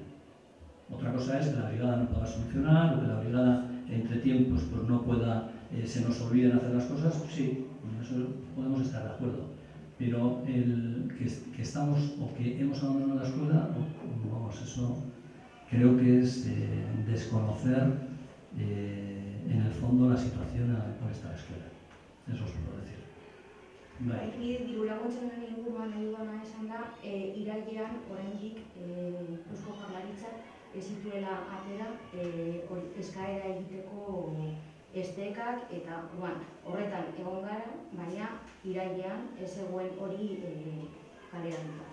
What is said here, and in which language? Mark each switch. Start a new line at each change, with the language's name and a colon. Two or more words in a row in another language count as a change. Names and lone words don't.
Spanish: Otra cosa es que la brigada no pueda solucionar o que la brigada entre tiempos pues no pueda, se nos olviden hacer las cosas, sí, con eso podemos estar de acuerdo. Pero el que estamos o que hemos abandonado la escuela, vamos, eso creo que es desconocer en el fondo la situación en la que puede estar la escuela. Eso os puedo decir.
Basque: Bai. Dirulaguntzen inguruan edugana esan da, irailean oraindik Eusko Jaurlaritzak ez zituela atera eskaera egiteko estekak eta horretan egon gara, baina irailean ez zegoen hori kaleratuta.